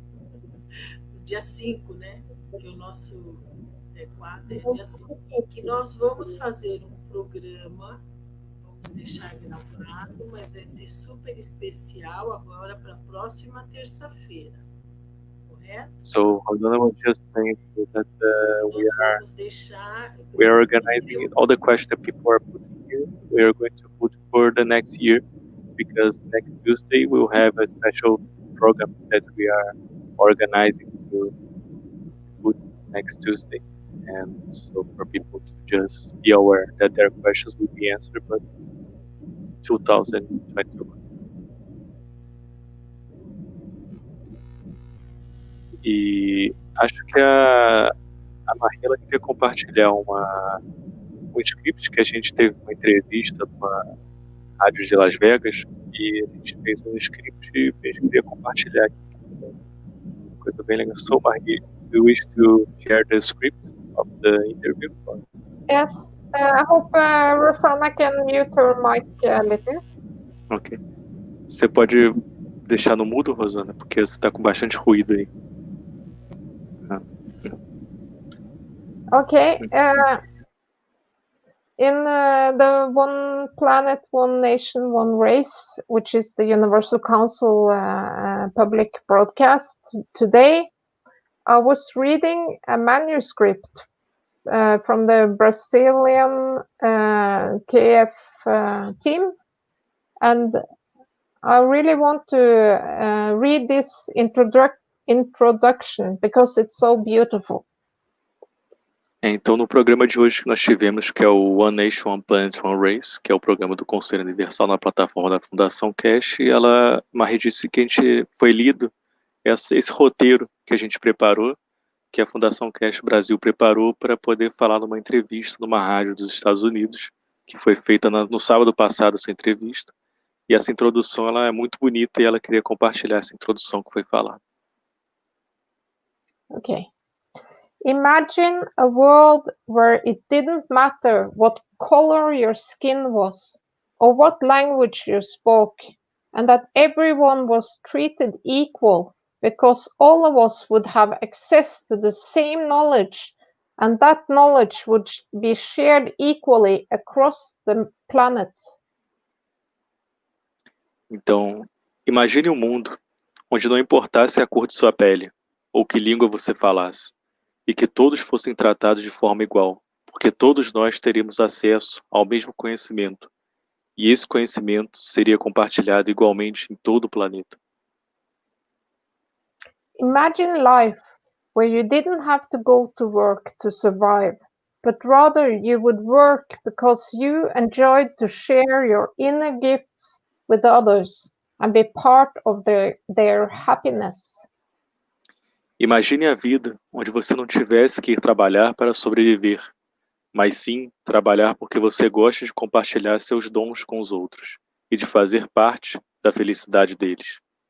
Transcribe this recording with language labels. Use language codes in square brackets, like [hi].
[pt] No dia 5, né? Que o nosso quadro é dia 5. Que nós vamos fazer um programa, vamos deixar gravado, mas vai ser super especial agora para a próxima terça-feira. Correto? [en] So, Rosana was just saying that we are organizing all the questions that people are putting here. We are going to put for the next year, because next Tuesday we'll have a special program that we are organizing to put next Tuesday. And so for people to just be aware that their questions will be answered by 2021. [pt] E acho que a Marie queria compartilhar um script que a gente teve uma entrevista numa rádio de Las Vegas, e a gente fez um script e a gente queria compartilhar aqui. Uma coisa bem legal. [en] So, Marie, do you wish to share the script of the interview? Yes, I hope Rosanna can mute her mic a little. Ok. [pt] Você pode deixar no mudo, Rosana, porque você está com bastante ruído aí. [en] Okay. in the One Planet, One Nation, One Race, which is the Universal Council public broadcast today, I was reading a manuscript from the Brazilian KF team, and I really want to read this introduction because it's so beautiful. [pt] Então, no programa de hoje que nós tivemos, que é o One Nation, One Planet, One Race, que é o programa do Conselho Universal na plataforma da Fundação Cash, Marie disse que a gente foi lido esse roteiro que a gente preparou, que a Fundação Cash Brasil preparou para poder falar numa entrevista numa rádio dos Estados Unidos, que foi feita no sábado passado, essa entrevista. E essa introdução ela é muito bonita e ela queria compartilhar essa introdução que foi falada. [en] Okay. Imagine a world where it didn't matter what color your skin was or what language you spoke, and that everyone was treated equal because all of us would have access to the same knowledge, and that knowledge would be shared equally across the planet. [pt] Então, imagine um mundo onde não importasse a cor de sua pele ou que língua você falasse, e que todos fossem tratados de forma igual, porque todos nós teríamos acesso ao mesmo conhecimento, e esse conhecimento seria compartilhado igualmente em todo o planeta. [en] Imagine life where you didn't have to go to work to survive, but rather you would work because you enjoyed to share your inner gifts with others and be part of their happiness. [pt] Imagine a vida onde você não tivesse que ir trabalhar para sobreviver, mas sim trabalhar porque você gosta de compartilhar seus dons com os outros e de fazer parte da felicidade deles.